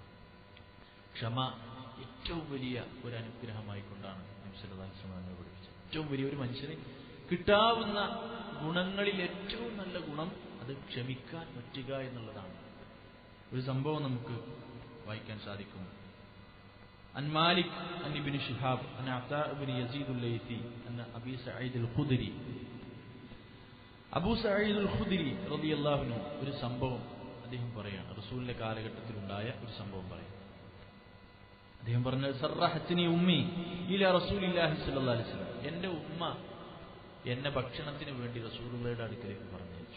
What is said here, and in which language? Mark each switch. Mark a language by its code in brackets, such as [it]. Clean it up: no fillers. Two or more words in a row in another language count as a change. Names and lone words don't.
[ml] ക്ഷമ ഏറ്റവും വലിയ ഒരു അനുഗ്രഹമായിക്കൊണ്ടാണ് നബി [ar] صلى الله عليه وسلم [ml] പഠിപ്പിച്ചത്. ഏറ്റവും വലിയ ഒരു മനുഷ്യന് കിട്ടാവുന്ന ഗുണങ്ങളിൽ ഏറ്റവും നല്ല ഗുണം അത് ക്ഷമിക്കാൻ പറ്റുക എന്നുള്ളതാണ്. ഒരു സംഭവം നമുക്ക് വായിക്കാൻ സാധിക്കും. [ar] عن مالك عن ابن شهاب عن عطاء بن يزيد الليثي عن أبي سعيد الخدري. [ml] അബൂ സഈദ് അൽ ഖുദ്രി [ar] رضي الله عنه [ml] ഒരു സംഭവം അദ്ദേഹം പറയാണ്, റസൂലിന്റെ കാലഘട്ടത്തിൽ ഉണ്ടായ ഒരു സംഭവം പറയും. അദ്ദേഹം പറഞ്ഞത്, [ar] سرحتني أمي إلى رسول الله صلى الله عليه وسلم. [ml] എന്റെ ഉമ്മ എന്നെ ഭക്ഷണത്തിന് വേണ്ടി റസൂലുള്ളാഹിയുടെ അടുക്കലേക്ക് പറഞ്ഞയച്ചു.